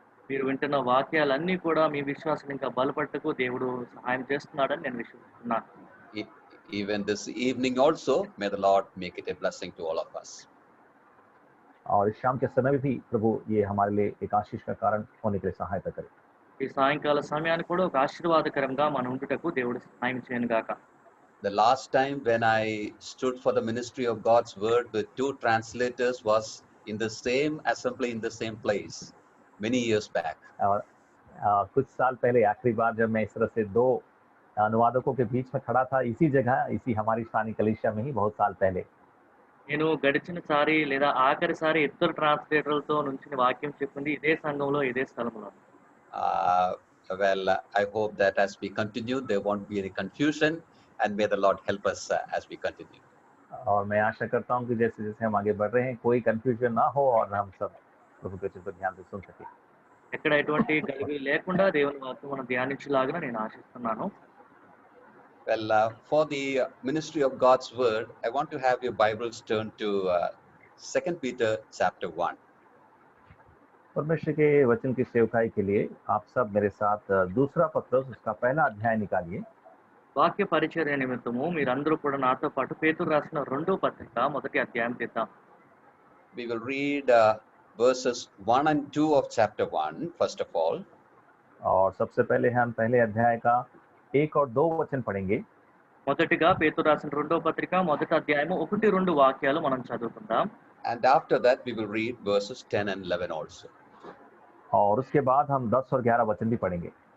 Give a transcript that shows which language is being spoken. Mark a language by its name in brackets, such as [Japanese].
[Telugu] మీరు వింటున్న వాక్యాలన్నీ కూడా మీ విశ్వాసం ఇంకా బలపడటకు దేవుడు సహాయం చేస్తున్నాడని నేను విశ్వసిస్తున్నాను. [English] Even this evening also, may the Lord make it a blessing to all of us. [Hindi] और इस शाम के समय में भी प्रभु ये हमारे लिए एक आशीष का कारण होने के लिए सहायता करे। [Telugu] ఈ సాయంకాల సమయాన్ని కూడా ఒక ఆశీర్వాదకరంగా మన ఉండుటకు దేవుడు సహాయం చేయను గాక. [English] The last time when I stood for the ministry of God's word with two translators was in the same assembly in the same place many years back. [Hindi] और कुछ साल पहले आखिरी बार जब मैं इस तरह से दो अनुवादकों के बीच में खड़ा था इसी जगह इसी हमारी स्थानीय कलीसिया में ही बहुत साल पहले। [Telugu] నేను గడిచిన సారి లేదా ఆఖరిసారి ఇద్దరు ట్రాన్స్లేటర్లతో నుంచి వాక్యం చెప్పింది ఇదే సంఘంలో ఇదే స్థలంలో. [English] Well, I hope that as we continue there won't be any confusion and may the Lord help us as we continue. [Hindi] और मैं आशा करता हूँ कि जैसे-जैसे हम आगे बढ़ रहे हैं कोई कंफ्यूजन ना हो और हम सब प्रभु के वचन को ध्यान से सुन सकें। [Telugu] ఎక్కడ ఎటువంటి గలిబిలి లేకుండా దేవుని వాక్యం మనం ధ్యానించలాగా నేను ఆశిస్తున్నాను. [English] Well, for the ministry of God's word, I want to have your Bibles turn to 2 Peter chapter 1. [Hindi] परमेश्वर के वचन की सेवकाई के लिए आप सब मेरे साथ दूसरा पत्रस उसका पहला अध्याय निकालिए। [Telugu] వాక్య పరిచర్య నిమిత్తము మీరందరూ కూడా నాతో పాటు పేతురు రాసిన 2వ పత్రిక మొదటి అధ్యాయం తీద్దాం. [English] We will read verses 1 and 2 of chapter 1 first of all. [Hindi] और सबसे पहले हम पहले अध्याय का 1 और 2 वचन पढ़ेंगे। [Telugu] మొదటిగా పేతురు రాసిన రెండవ పత్రిక మొదటి అధ్యాయము 1-2 వాక్యాలు మనం చదువుకుందాం. [English] And after that, we will read verses 10 and 11 also. [Hindi] और उसके बाद हम 10 और 11 वचन भी पढ़ेंगे।